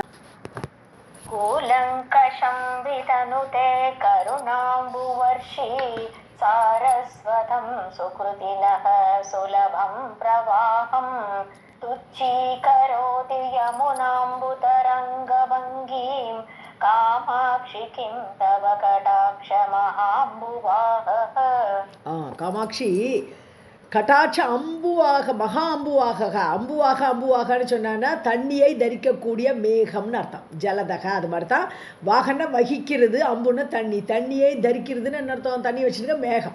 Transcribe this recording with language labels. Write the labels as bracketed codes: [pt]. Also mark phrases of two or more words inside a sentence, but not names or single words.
[sa] कूलङ्कषं वितनुते करुणाम्बुवर्षी सारस्वतं सुकृतिनः सुलभं प्रवाहं तुच्छीकरोति यमुनाम्बुतरङ्गभङ्गीं कामाक्षि किं तव कटाक्षमहाम्बुवाहः। कामाक्षि कटाक्ष अम्बुवाह महा अम्बुवाह [ta] அம்புவாகன்னு சொன்னான்னா தண்ணியை தரிக்கக்கூடிய மேகம்னு அர்த்தம். ஜலதக அது மாதிரி தான். வாகன வகிக்கிறது, அம்புன்னு தண்ணியை தரிக்கிறதுன்னு என்ன அர்த்தம்? தண்ணி வச்சுருக்க மேகம்.